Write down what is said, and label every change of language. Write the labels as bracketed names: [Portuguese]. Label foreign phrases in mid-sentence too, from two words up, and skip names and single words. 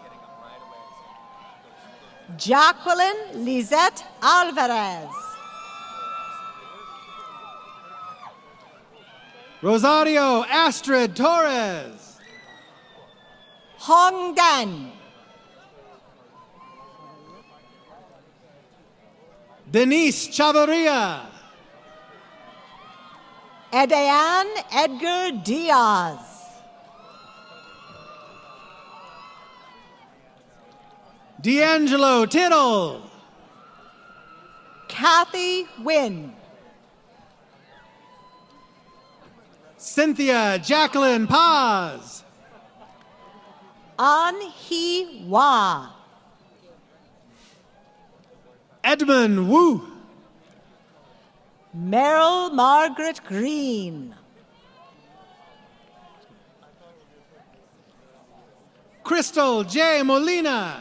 [English] Jacqueline Lizette Alvarez. Rosario Astrid Torres. Hong Dan. Denise Chavarria. Edayan Edgar Diaz. D'Angelo Tittle. Kathy Wynn. Cynthia Jacqueline Paz. An Hee Wah. Edmund Wu. Meryl Margaret Green. Crystal J. Molina.